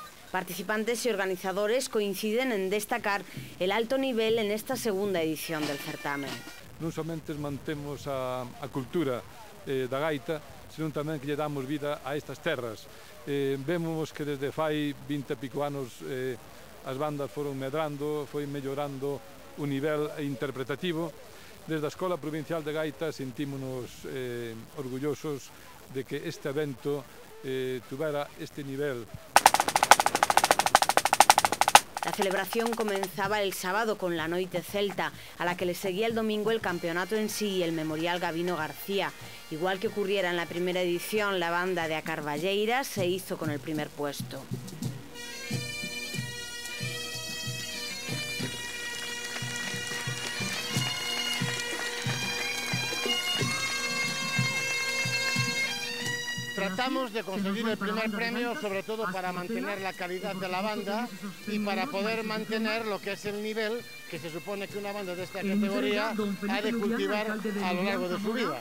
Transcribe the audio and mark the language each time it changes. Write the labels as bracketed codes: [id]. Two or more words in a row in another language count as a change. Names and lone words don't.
[es] Participantes y organizadores coinciden en destacar el alto nivel en esta segunda edición del certamen. [gl] Non somente mantemos a cultura da gaita, senón tamén que lle damos vida a estas terras. Vemos que desde fai 20 e pico anos as bandas foron medrando, foi mellorando o nivel interpretativo. Desde a Escola Provincial de Gaita sentímonos orgullosos de que este evento tuvera este nivel. [es] La celebración comenzaba el sábado con la Noite Celta, a la que le seguía el domingo el campeonato en sí y el Memorial Gabino García. Igual que ocurriera en la primera edición, la banda de A Carballeira se hizo con el primer puesto. Tratamos de conseguir el primer premio, sobre todo para mantener la calidad de la banda y para poder mantener lo que es el nivel que se supone que una banda de esta categoría ha de cultivar a lo largo de su vida.